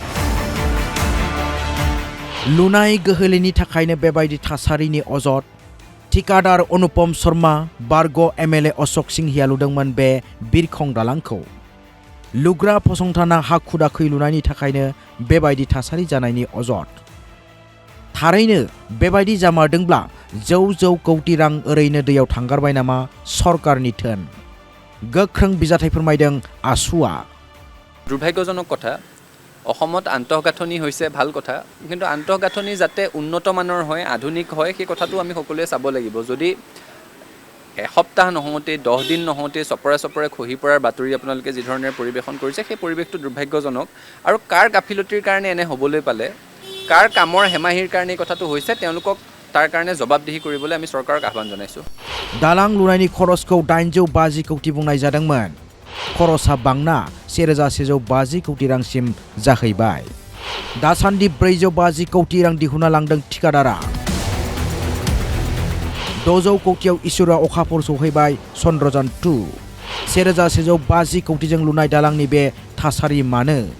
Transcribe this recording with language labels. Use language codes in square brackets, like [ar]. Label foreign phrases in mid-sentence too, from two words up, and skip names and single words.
[brx] लुनाय गोहोलैनि थाखायनो बेबायदि थासारिनि अजद ठिकादार अनुपम शर्मा बारग एमएलए अशोक सिंहिया लुदोंमोन बे बिरखं दालांखौ लुग्रा फसंथाना हाखु दाखुयै लुनायनि थाखायनो बेबायदि थासारि जानायनि अजद थारैनो बेबायदि जामारदोंब्ला जौ कौटि रां ओरैनो दैयाव थांगारबाय नामा सरकारनि धोन गोख्रों बिजाथाइ फोरमायदों आसुआ [as] दुर्भाग्यजनक কথা অসমত আন্তঃগাঁথনি হৈছে ভাল কথা কিন্তু আন্তঃগাঁথনি যাতে উন্নত মানৰ হয় আধুনিক হয় সেই কথাটো আমি সকলোৱে চাব লাগিব যদি এসপ্তাহ নহওঁতে 10 দিন নহওঁতে চপৰে খহি পৰাৰ বাতৰি আপোনালোকে যি ধৰণে পৰিবেশন কৰিছে সেই পৰিবেশটো দুৰ্ভাগ্যজনক আৰু কাৰ গাফিলতিৰ কাৰণে এনে হ'বলৈ পালে কাৰ কামৰ হেমাহিৰ কাৰণে কথাটো হৈছে তেওঁলোকক তাৰ কাৰণে জবাবদিহি কৰিবলৈ আমি চৰকাৰক আহ্বান জনাইছো [brx] দালাং লুনাयनि खरसखौ 850 कोटि बुंनाय जादोंमोन खरसा बांना 1150 कोटि रांसिम जाहैबाय दासान्दि 450 कोटि रां दिहुनना लांदों ठिकादारा 600 कोटियाव इसोरा अखाफोर सौहैबाय चन्द्रयान 2 1150 कोटिजों लुनाय दालांनि बे थासारि मानो